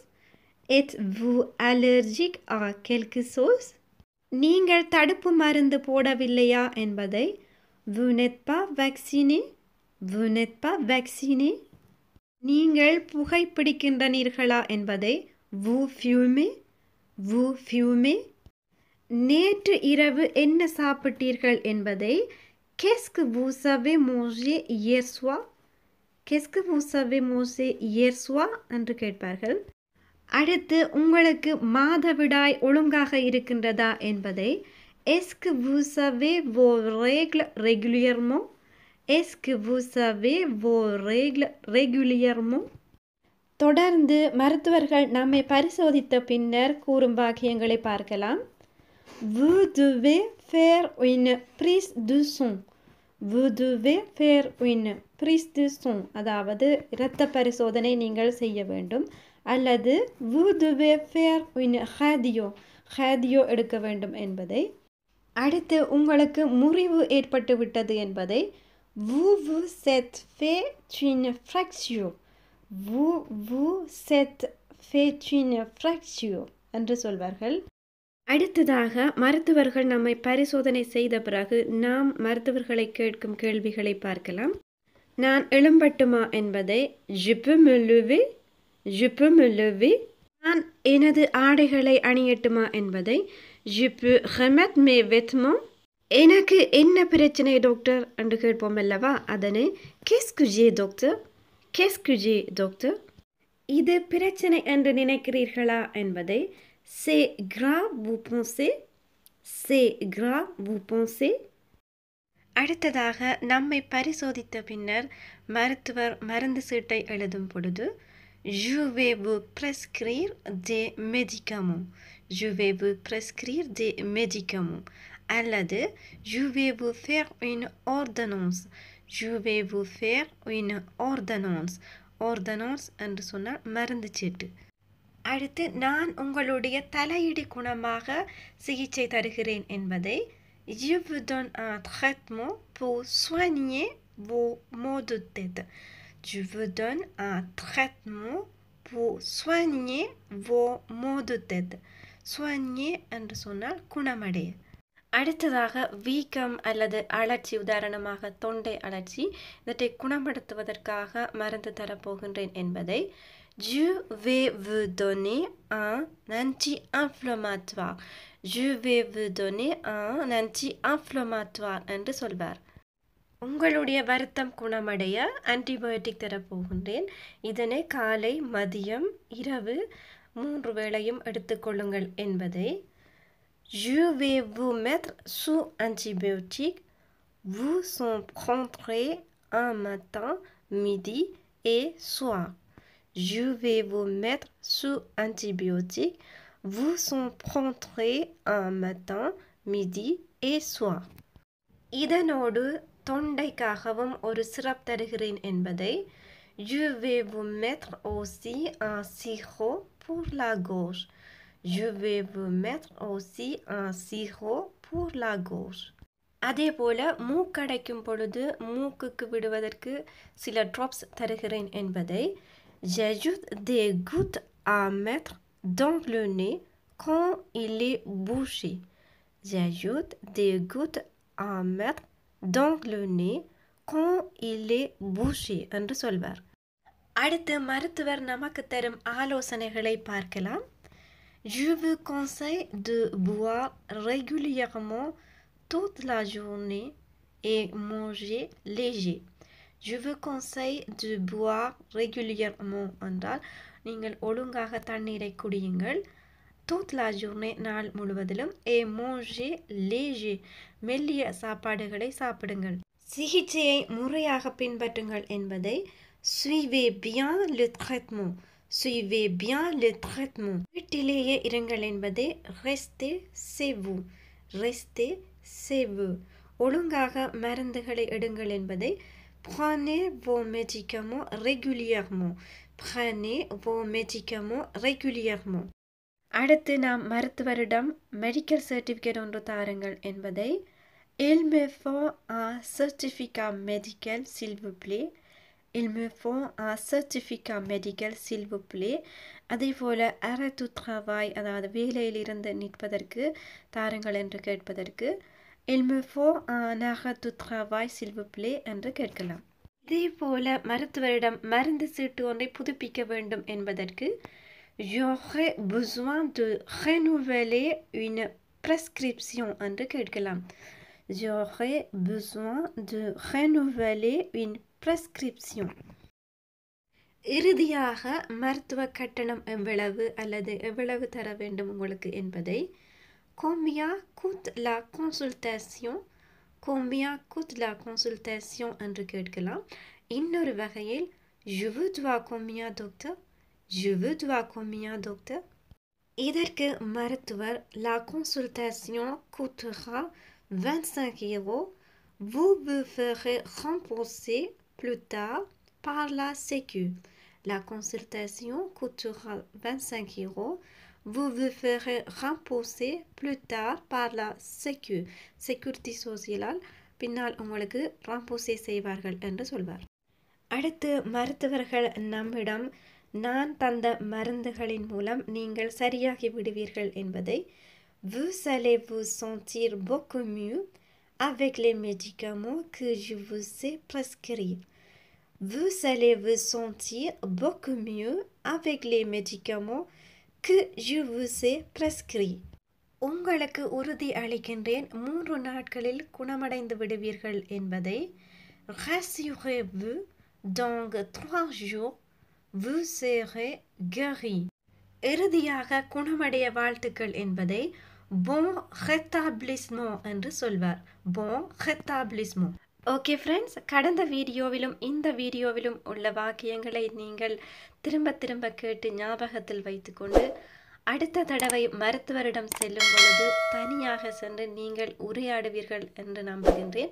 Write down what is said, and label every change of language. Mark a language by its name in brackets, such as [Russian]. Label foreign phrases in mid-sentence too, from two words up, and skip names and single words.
[French] Êtes-vous allergique à quelque chose? [Tamil] நீங்கள் தடுப்பு மருந்து போடவில்லையா என்பதை [French] vous n'êtes pas vacciné. Vous n'êtes pas vacciné. [Tamil] நீங்கள் புகைப்பிடிக்கின்றீர்களா என்பதை [French] vous fumez. Vous fumez. [Tamil] நேற்று இரவு என்ன சாப்பிட்டீர்கள் என்பதை [French] qu'est-ce que vous avez mangé hier soir? Qu'est-ce que vous avez mangé hier soir? [Tamil] என்று கேட்பார்கள். அடுத்து உங்களுக்கு மாதவிடாய் ஒழுங்காக இருக்கின்றதா என்பதை [French] est-ce que vous avez vos règles régulièrement? Est-ce que vous avez vos règles régulièrement? [Tamil] தொடர்ந்து மருத்துவர்கள் நம்மை பரிசோதித்த பின்னர் கூறும் வாக்கியங்களை பார்க்கலாம். [French] Vous devez faire une prise de sang. Vous devez faire une prise de sang. [Tamil] அதாவது இரத்த பரிசோதனை நீங்கள் செய்ய வேண்டும். [French] அல்லது vous devez faire une radio. [Tamil] radio எடுக்க வேண்டும் என்பதை. அடுத்து உங்களுக்கு முறிவு ஏற்பட்டு விட்டது என்பதை [French] vous vous êtes fait une fracture. Vous vous êtes fait une fracture [Tamil] என்று சொல்வார்கள். அடுத்ததாக மருத்துவர்கள் நம்மை பரிசோதனை செய்த பிறகு நாம் மருத்துவர்களை கேட்கும் கேள்விகளை பார்க்கலாம். நான் எழும்பட்டுமா என்பதை [French] je peux me lever. Je peux me lever. [Tamil] நான் எனது ஆடைகளை அணியட்டுமா என்பதை [French] je peux remettre mes vêtements. [Tamil] எனக்கு என்ன பிரச்சனை டாக்டர் என்று கேட்போம் அல்லவா, அதனை [French] qu'est-ce que j'ai docteur? Qu'est-ce que j'ai docteur? [Tamil] இது பிரச்சனை என்று நினைக்கிறீர்களா என்பதை [French] c'est grave vous pensez? C'est grave vous pensez? [Tamil] அடுத்ததாக நம்மை பரிசோதித்த பின்னர் மருத்துவர் மருந்து சீட்டை எழுதும் பொழுது [French] je vais vous prescrire des médicaments. Je vais vous prescrire des médicaments. அல்லது je vais vous faire une ordonnance. Je vais vous faire une ordonnance. [Tamil] ordonnance என்று சொன்னால் மருந்து சீட்டு. அடுத்து நான் உங்களுடைய தலையிடி குணமாக சிகிச்சை தருகிறேன் என்பதை [French] Je vous donne un traitement pour soigner vos maux de tête. Je vous donne un traitement pour soigner vos maux de tête. [Tamil] Soigner என்று சொன்னால் குணமடைய. அடுத்ததாக வீக்கம் அல்லது அழற்சி, உதாரணமாக தொண்டை அழற்சி, இவற்றை குணப்படுத்துவதற்காக மருந்து தரப்போகின்றேன் என்பதை [French] Je vais vous donner un anti-inflammatoire. Je vais vous donner un anti-inflammatoire [Tamil] என்று சொல்வார். உங்களுடைய வருத்தம் குணமடைய ஆன்டிபயோட்டிக் தரப்போகின்றேன். இதனை காலை, மதியம், இரவு 3 வேளையும் எடுத்துக்கொள்ளுங்கள் என்பதை [French] Je vais vous mettre sous antibiotique. Vous en prendrez un matin, midi et soir. Je vais vous mettre sous antibiotique. Vous en prendrez un matin, midi et soir. [Tamil] இதனோடு தொண்டைக்காகவும் ஒரு சிரப் தருகிறேன் என்பதை [French] Je vais vous mettre aussi un sirop pour la gorge. Je vais vous mettre aussi un sirop pour la gorge. [Tamil] அதேபோல மூக்கடைக்கும் பொழுது மூக்குக்கு விடுவதற்கு சில ட்ராப்ஸ் தருகிறேன் என்பதை [French] J'ajoute des gouttes à mettre dans le nez quand il est bouché. J'ajoute des gouttes à mettre dans le nez quand il est bouché என்று சொல்வார். [Tamil] அடுத்து மருத்துவர் நமக்கு தரும் ஆலோசனைகளை பார்க்கலாம். [French] Je vous conseille de boire régulièrement toute la journée et manger léger. Je vous conseille de boire régulièrement [Tamil] என்றால் நீங்கள் ஒழுங்காக தண்ணீரை குடியுங்கள். [French] toute la journée [Tamil] நாள் முழுவதிலும் [French] et manger léger [Tamil] மெல்லிய சாப்பாடுகளை சாப்பிடுங்கள். சிகிச்சையை முறையாக பின்பற்றுங்கள் என்பதை [French] suivez bien le traitement. Suivez bien le traitement. [Tamil] வீட்டிலேயே இருங்கள் என்பதை [French] restez chez vous. Restez chez vous. [Tamil] ஒழுங்காக மருந்துகளை எடுங்கள் என்பதை [French] prenez vos médicaments régulièrement. Prenez vos médicaments régulièrement. [Tamil] அடுத்து நாம் மருத்துவரிடம் [English] medical certificate [Tamil] ஒன்று தாருங்கள் என்பதை [French] Il me faut un certificat médical s'il vous plaît. Il me faut un certificat médical s'il vous plaît. அதேபோல arrêt du travail, [Tamil] அதாவது வேலையிலிருந்து நிற்பதற்கு தாருங்கள் என்று கேட்பதற்கு [French] Il me faut un arrêt du travail s'il vous plaît [Tamil] என்று கேட்கலாம். இதேபோல மருத்துவரிடம் மருந்து சீட்டு ஒன்றை புதுப்பிக்க வேண்டும் என்பதற்கு [French] J'aurais besoin de renouveler une prescription [Tamil] என்று கேட்கலாம். [French] J'aurais besoin de renouveler une prescription. [Tamil] இறுதியாக மருத்துவ கட்டணம் எவ்வளவு அல்லது எவ்வளவு தர வேண்டும் உங்களுக்கு என்பதை [French] Combien coûte la consultation? Combien coûte la consultation [Tamil] என்று கேட்கலாம். இன்னொரு வகையில் [French] Je vous dois combien docteur? Je vous dois combien docteur? [Tamil] இதற்கு மருத்துவர் [French] La consultation coûtera 25 euros. Vous vous ferez rembourser plus tard par la Sécu. La consultation coûtera 25 euros. Vous vous ferez rembourser plus tard par la Sécu. [Tamil] Sécurité sociale பின்னால் உங்களுக்கு ரம்போசே செய்வார்கள் என்று சொல்வார். அடுத்து மருத்துவர்கள் நம்மிடம் நான் தந்த மருந்துகளின் மூலம் நீங்கள் சரியாகி விடுவீர்கள் என்பதை [French] Vous allez vous sentir beaucoup mieux avec les médicaments que je vous ai prescrits. Vous allez vous sentir beaucoup mieux avec les médicaments que je vous ai prescrits. [Tamil] உங்களுக்கு உறுதி அளிக்கின்றேன் 3 நாட்களில் குணமடைந்து விடுவீர்கள் என்பதை [French] Rassurez-vous, dans 3 jours, vous serez guéri. [Tamil] இறுதியாக குணமடைய வாழ்த்துக்கள் என்பதை [French] bon rétablissement [Tamil] என்று சொல்வார். [French] bon rétablissement. [English] okay friends, [Tamil] கடந்த வீடியோவிலும் இந்த வீடியோவிலும் உள்ள வாக்கியங்களை நீங்கள் திரும்ப திரும்ப கேட்டு ஞாபகத்தில் வைத்துக்கொண்டு அடுத்த தடவை மருத்துவரிடம் செல்லும் பொழுது தனியாக சென்று நீங்கள் உரையாடுவீர்கள் என்று நம்புகின்றேன்.